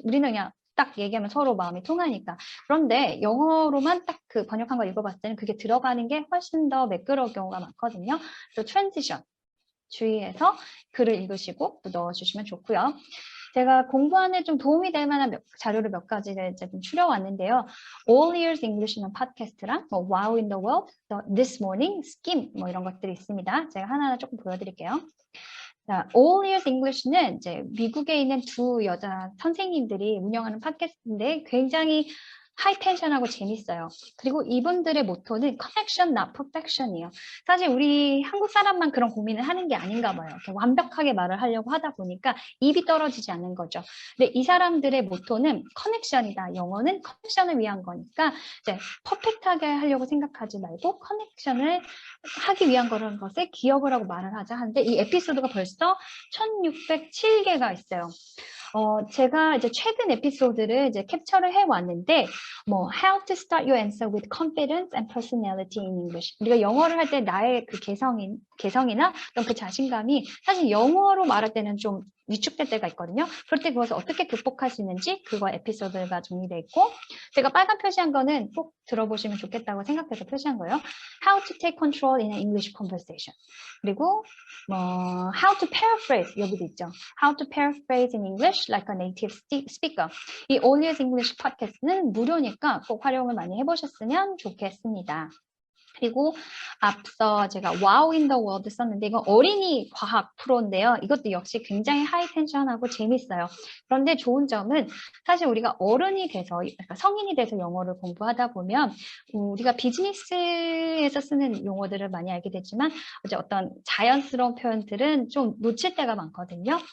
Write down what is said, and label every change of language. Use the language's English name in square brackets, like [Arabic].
[Korean] 우리는 그냥 딱 얘기하면 서로 마음이 통하니까. 그런데 영어로만 딱 그 번역한 거 읽어봤을 때는 그게 들어가는 게 훨씬 더 매끄러울 경우가 많거든요. 그래서 트랜지션 주의해서 글을 읽으시고 또 넣어주시면 좋고요. 제가 공부하는 좀 도움이 될 만한 자료를 몇 가지를 이제 좀 추려왔는데요. All Ears English는 팟캐스트랑 뭐 Wow in the World, This Morning, Skim 뭐 이런 것들이 있습니다. 제가 하나하나 조금 보여드릴게요. 자, All Ears English는 이제 미국에 있는 두 여자 선생님들이 운영하는 팟캐스트인데 굉장히 하이 텐션하고 재밌어요. 그리고 이분들의 모토는 [English] Connection, not Perfection [Korean] 이에요. 사실 우리 한국 사람만 그런 고민을 하는 게 아닌가 봐요. 이렇게 완벽하게 말을 하려고 하다 보니까 입이 떨어지지 않는 거죠. 근데 이 사람들의 모토는 커넥션이다. 영어는 커넥션을 위한 거니까 이제 퍼펙트하게 하려고 생각하지 말고 커넥션을 하기 위한 거라는 것을 기억을 하고 말을 하자 하는데 이 에피소드가 벌써 1607개가 있어요. 제가 이제 최근 에피소드를 이제 캡처를 해왔는데, 뭐, [English] how to start your answer with confidence and personality in English. [Korean] 우리가 영어를 할 때 나의 그 개성이나 어떤 그 자신감이 사실 영어로 말할 때는 좀 위축될 때가 있거든요. 그럴 때 그것을 어떻게 극복할 수 있는지 그거 에피소드가 정리되어 있고, 제가 빨간 표시한 거는 꼭 들어보시면 좋겠다고 생각해서 표시한 거예요. [English] How to take control in an English conversation. [Korean] 그리고 뭐 [English] how to paraphrase [Korean] 여기도 있죠. [English] How to paraphrase in English like a native speaker. [Korean] 이 All Ears English 팟캐스트는 무료니까 꼭 활용을 많이 해보셨으면 좋겠습니다. 그리고 앞서 제가 Wow in the World 썼는데 이건 어린이 과학 프로인데요. 이것도 역시 굉장히 하이 텐션하고 재밌어요. 그런데 좋은 점은 사실 우리가 어른이 돼서 그러니까 성인이 돼서 영어를 공부하다 보면 우리가 비즈니스에서 쓰는 용어들을 많이 알게 되지만 이제 어떤 자연스러운 표현들은 좀 놓칠 때가 많거든요.